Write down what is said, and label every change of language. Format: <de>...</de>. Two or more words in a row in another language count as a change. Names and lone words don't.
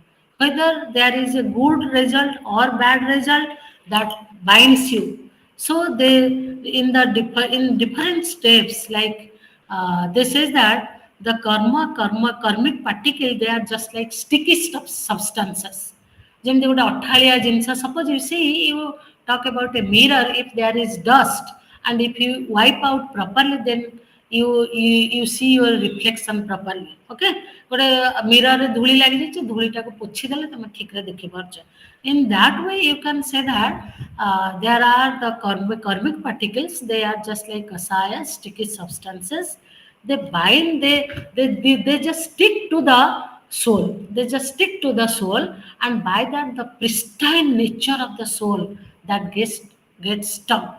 <en>Whether there is a good result or bad result, that binds you. So they in different steps, like they says that the karmic particle, they are just like sticky substances.</en> <or>ଯେମିତି ଗୋଟେ ଅଠାଳିଆ ଜିନିଷ,</or> <en>suppose you see, you talk about a mirror, if there is dust and if you wipe out properly, then you see your reflection properly.</en> <or>Okay, ଗୋଟେ ମିରରରେ ଧୂଳି ଲାଗିଯାଇଛି, ଧୂଳିଟାକୁ ପୋଛିଦେଲେ ତମେ ଠିକରେ ଦେଖିପାରୁଛ.</or> <en>In that way you can say that there are the karmic particles, they are just like kasaya, sticky substances. They bind, they just stick to the soul, they just stick to the soul, and by that the pristine nature of the soul that gets stuck.</en>